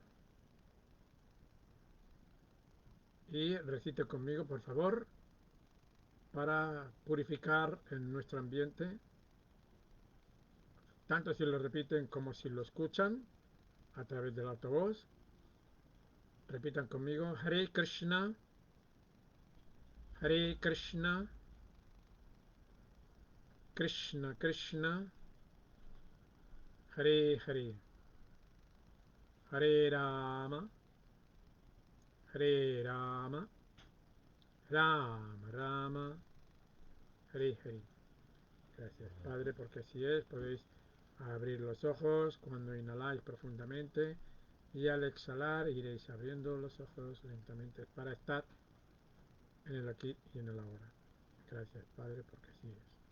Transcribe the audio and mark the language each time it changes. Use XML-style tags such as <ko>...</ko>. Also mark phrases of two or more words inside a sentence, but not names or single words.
<es>Y recite conmigo, por favor, para purificar en nuestro ambiente, tanto si lo repiten como si lo escuchan a través del altavoz. Repitan conmigo,</es> <sa>हरे कृष्ण, हरे कृष्ण, कृष्ण कृष्ण, हरे हरे, हरे राम, हरे राम, राम राम, हरे हरे.</sa> <es>Gracias, Padre, porque así es. Podéis abrir los ojos cuando inhaláis profundamente y al exhalar iréis abriendo los ojos lentamente para estar en el aquí y en el ahora. Gracias, Padre, porque así es.</es>